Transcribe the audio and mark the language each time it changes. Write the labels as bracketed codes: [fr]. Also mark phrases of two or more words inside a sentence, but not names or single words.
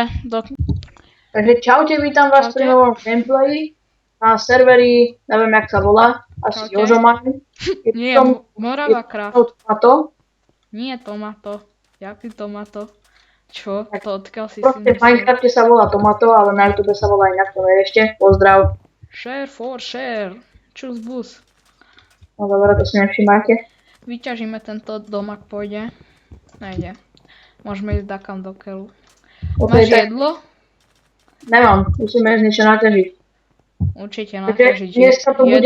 [sk] Takže čaute, vítam vás pri novom gameplayi na serveri, neviem jak sa volá, asi Čaute. Jožomani. Nie, Morava Craft. Tomato. Nie Tomato. Jaký Tomato? Čo? To odkiaľ si Proste v myslel? Minecrafte sa volá Tomato, ale na YouTube sa volá inak, to ešte. Pozdrav. [en] Share for share. [sk] Čus bus. No dobre, to si nevšimáte. Vyťažíme tento dom, ak pôjde. Nejde. Môžeme ísť dakam do keľu. Okay, Máš tak jedlo? nemám, musíme ísť niečo naťažiť. Určite Takže naťažiť. dneska to bude